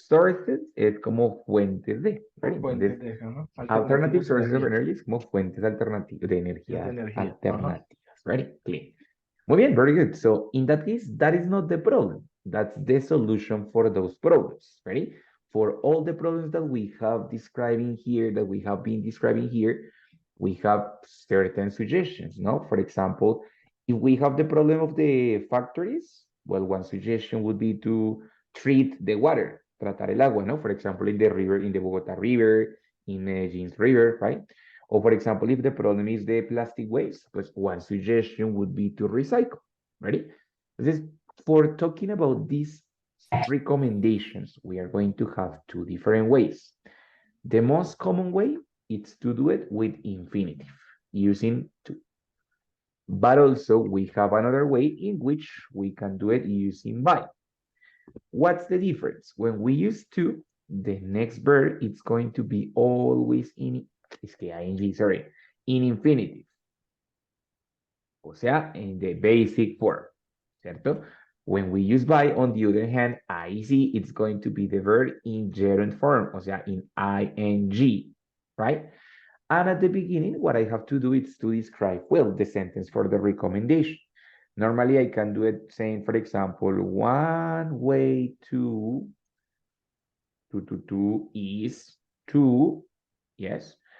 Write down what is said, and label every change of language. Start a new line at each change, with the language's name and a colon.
Spanish: sources es como fuentes de, ¿vale? Fuentes Entonces, de, ajá,
English: alternative
Spanish: alternativas de
English: sources of
Spanish: energía. energy es como fuentes alternativas de energía De energía, ajá. alternativas,
English: right? Clean.
Spanish: Muy bien,
English: very good. So in that case, that is not the problem. That's the solution for those problems, right? For all the problems that we have describing here, that we have been describing here, we have certain suggestions, no? For example, if we have the problem of the factories, well, one suggestion would be to treat the water,
Spanish: tratar el agua,
English: no? For example, in the river, in the Bogota River, in Medellin's River, right? Or for example, if the problem is the plastic waste, pues one suggestion would be to recycle, ready? This, for talking about these recommendations, we are going to have two different ways. The most common way is to do it with infinitive, using to. But also we have another way in which we can do it using by. What's the difference? When we use to, the next verb it's going to be always in, sorry, in infinitive.
Spanish: O sea,
English: in the basic form,
Spanish: ¿cierto?
English: When we use by, on the other hand, IC, it's going to be the verb in gerund form,
Spanish: o sea,
English: in ing, right? And at the beginning, what I have to do is to describe, well, the sentence for the recommendation. Normally, I can do it saying, for example, one way to is to, yes.